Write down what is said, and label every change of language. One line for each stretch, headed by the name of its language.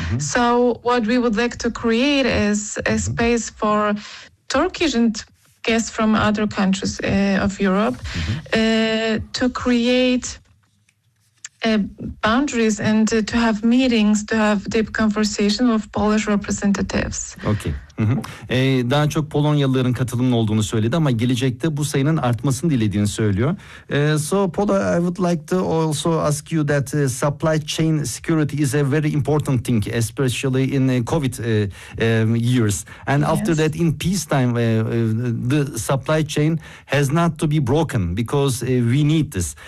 English: So what we would like to create is a space for Turkish and guests from other countries of Europe to create boundaries and to have meetings, to have deep conversation with Polish representatives. Okay.
Turkish: Daha çok Polonyalıların katılımının olduğunu söyledi ama gelecekte bu sayının artmasını dilediğini söylüyor.
English: So Paula, I would like to also ask you that supply chain security is a very important thing, especially in COVID years. And after Yes. that, in peacetime, the supply chain has not to be broken because we need this.